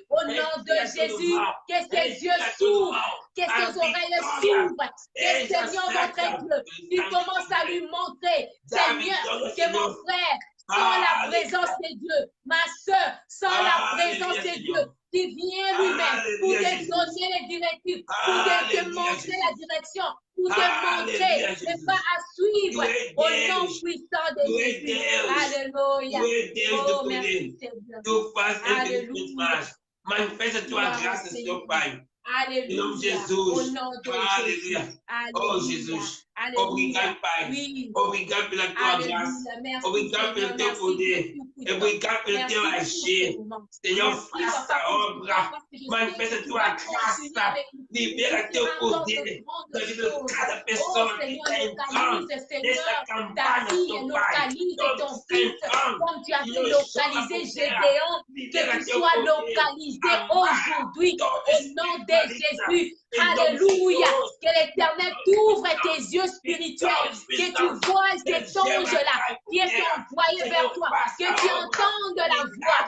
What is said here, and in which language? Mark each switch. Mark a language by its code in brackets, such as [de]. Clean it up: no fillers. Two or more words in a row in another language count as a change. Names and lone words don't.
[fr] au nom de Jésus, que ses yeux s'ouvrent, que ses oreilles s'ouvrent, que Seigneur notre Dieu, tu commences à lui montrer, Seigneur, que mon frère, sans la présence de Dieu, ma soeur, sans la présence de Dieu, qui vient lui-même pour te donner les directives, pour te montrer la direction, pour te montrer le pas à suivre au nom puissant de Jésus. Alléluia. Oh, merci Seigneur. Alléluia. Manifeste-toi grâce, Seigneur Pai. Alléluia. Au nom de Jesus. Au nom de Alléluia. Jésus. [pt] Oh Jesus. Obrigado, Pai. [fr] Oui. [pt] Obrigado pela tua graça. [fr] Merci, [pt] Obrigado pelo [fr] Seigneur. [pt] teu [fr] Merci [pt] poder. [fr] pour [pt] Obrigado pelo teu agir. Senhor, faça a obra. Manifesta a tua graça. Libera teu poder na vida de cada pessoa que está entrando nessa campanha, Senhor Pai. Todos que estão [fr] Comme tu as pu localiser Gédéon, que tu sois localisé aujourd'hui au nom de Jésus. Alléluia. Que l'Éternel t'ouvre tes yeux spirituels, que tu vois cet ange-là qui est envoyé vers toi, que tu entendes la voix.